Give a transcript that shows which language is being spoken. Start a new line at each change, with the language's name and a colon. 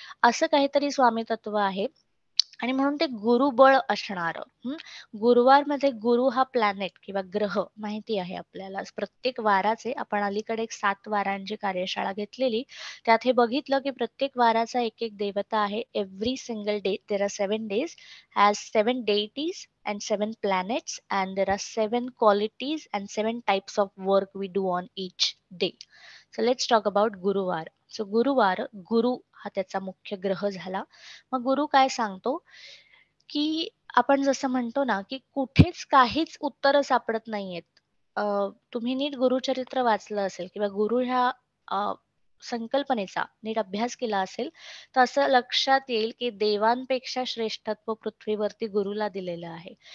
Marathi: असं काहीतरी स्वामी तत्व आहे. आणि म्हणून ते गुरुबळ असणार. गुरुवारमध्ये गुरु हा प्लॅनेट किंवा ग्रह माहिती आहे आपल्याला. प्रत्येक वाराचे आपण अलीकडे एक 7 वारांची कार्यशाळा घेतलेली. त्यात हे बघितलं की प्रत्येक वाराचा एक एक देवता आहे.
English: Every single day there are 7 days has 7 deities and 7 planets and there are 7 qualities and 7 types of work we do on each day. So let's talk about गुरुवार.
Marathi: सो गुरुवार, गुरु हा त्याचा मुख्य ग्रह झाला. मग गुरु काय सांगतो की आपण जसं म्हणतो ना की कुठेच काहीच उत्तर सापडत नाहीयेत. तुम्ही नीट गुरुचरित्र वाचलं असेल किंवा गुरु ह्या संकल्पनेचा नीट अभ्यास केला असेल तर असं लक्षात येईल की देवांपेक्षा श्रेष्ठत्व पृथ्वीवरती गुरुला दिलेलं आहे.